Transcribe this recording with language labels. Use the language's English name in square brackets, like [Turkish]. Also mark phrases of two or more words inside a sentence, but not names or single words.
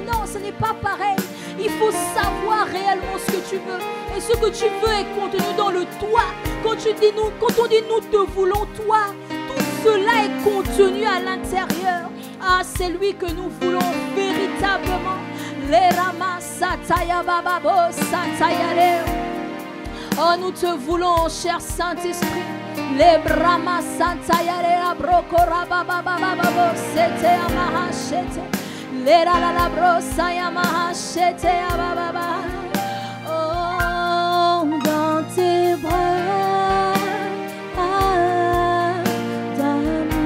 [French] Non, ce n'est pas pareil. Il faut savoir réellement ce que tu veux. Et ce que tu veux est contenu dans le toi. Quand on dit nous te voulons toi, tout cela est contenu à l'intérieur. Ah, c'est lui que nous voulons véritablement. Les ramas sataya bababo sataya. Oh, nous te voulons, cher Saint-Esprit. Les brahmas sataya la brokora bababo c'était amahachete. Les la brosa yamahachete ababa. Oh, dans tes bras, dans